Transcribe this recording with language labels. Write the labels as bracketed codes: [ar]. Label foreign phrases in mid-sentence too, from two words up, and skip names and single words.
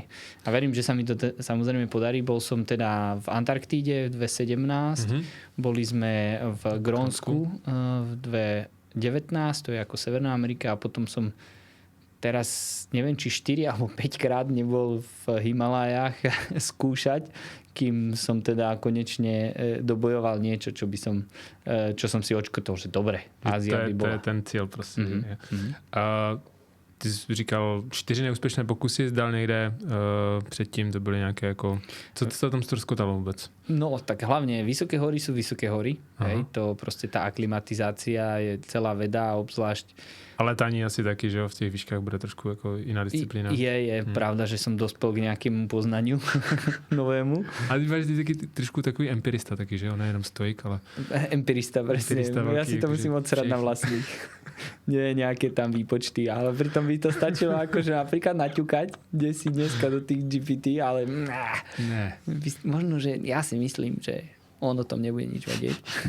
[sk] A verím, že sa mi to samozrejme podarí. Bol som teda v Antarktíde v 2017, boli sme v Grónsku v 2019, to je ako Severná Amerika, a potom som teraz neviem, či 4 alebo 5 krát nebol v Himalajách skúšať, kým som teda konečne dobojoval niečo, čo som si očkotol, že dobre, Ázia by bola. To je ten cieľ proste. [cs] ty jsi říkal 4 neúspěšné pokusy, zdal někde předtím to byly nějaké jako... Co se tam ztroskotalo vůbec? [sk] No, tak hlavne vysoké hory sú vysoké hory. Hej, to proste tá aklimatizácia je celá veda, obzvlášť... [cs] Ale letání asi taky, že jo, v těch výškách bude trošku jako jiná disciplína. [sk] Je pravda, že som dospel k nejakému poznaniu novému. [cs] Ale ty máš taky trošku takový empirista taky, že jo, nejenom stoik, ale... [sk] Empirista, presne. Ja si to musím odsrať na vlastných. Nie nejaké tam výpočty, ale pritom by to stačilo akože napríklad naťukať, kde si dneska do tých GPT, ale [cs] ne. [sk] Možno, že ja si myslím, že on o tom nebude nič vedieť.